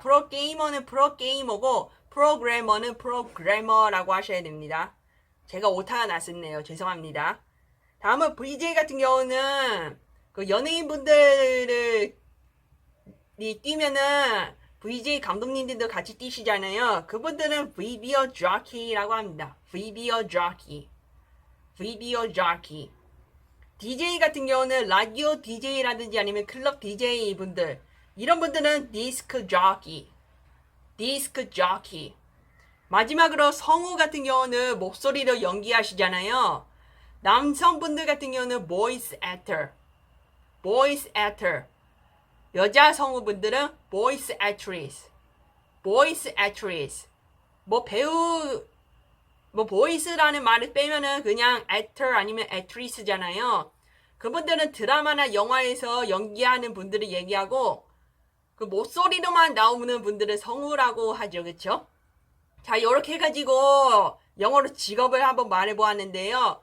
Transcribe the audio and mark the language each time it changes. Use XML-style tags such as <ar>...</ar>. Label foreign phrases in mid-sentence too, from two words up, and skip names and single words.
<ko>프로게이머는 프로게이머고 프로그래머는 프로그래머라고 하셔야 됩니다. 제가 오타가 났었네요. 죄송합니다. 다음은 VJ 같은 경우는 그 연예인분들이 뛰면은 VJ 감독님들도 같이 뛰시잖아요. 그분들은</ko> <en>VBO jockey</en> <ko>라고 합니다.</ko> <en>VBO jockey. VBO jockey.</en> <ko>DJ 같은 경우는 라디오 DJ라든지 아니면 클럽 DJ 분들, 이런 분들은</ko> <en>disk jockey. disk jockey.</en> <ko>마지막으로 성우 같은 경우는 목소리로 연기하시잖아요. 남성분들 같은 경우는</ko> <en>voice actor. voice actor.</en> <ko>여자 성우분들은</ko> <en>voice actress. voice actress.</en> <ko>뭐 배우, 뭐 voice라는 말을 빼면은 그냥 actor 아니면 actress잖아요. 그분들은 드라마나 영화에서 연기하는 분들을 얘기하고 그 목소리로만 나오는 분들을 성우라고 하죠. 그쵸? 자, 이렇게 해가지고 영어로 직업을 한번 말해보았는데요.</ko>